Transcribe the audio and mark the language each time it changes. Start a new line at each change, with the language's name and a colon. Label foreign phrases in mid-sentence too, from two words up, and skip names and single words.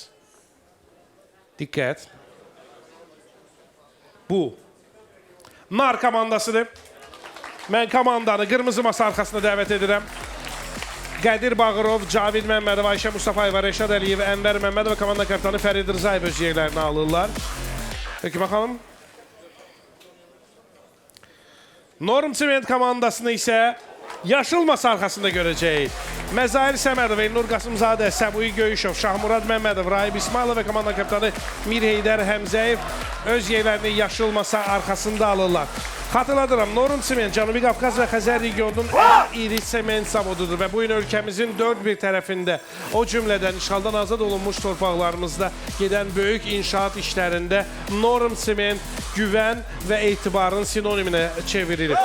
Azerbaijani: Diqqət. Bu NAR komandasıdır. Mən komandanı qırmızı masa arxasına dəvət edirəm. Qədir Bağırov, Cavid Məmmədov, Ayşə Mustafayeva, Rəşad Əliyev, Ənvər Məmmədov komanda kapitanı Fərid Rızayev öz yerlərini alırlar.
Turkish: Peki bakalım.
Azerbaijani: Norm Cement komandasını isə yaşıl masa arxasında görəcəyik. Məzahir Səmədov, Elnur Qasımzadə, Səbuhi Göyüşov, Şahmurad Məmmədov, Rahib İsmailov və komanda kapitanı Mir Heydər Həmzəyev öz yerlərini yaşıl masa arxasında alırlar. Xatırladıram, Norm Cement Cənubi Qafqaz və Xəzər regionunun ən iri sement zavodudur və bu gün ölkəmizin 4 bir tərəfində, o cümlədən işğaldan azad olunmuş torpaqlarımızda gedən böyük inşaat işlərində Norm Cement güvən və etibarın sinoniminə çevrilir.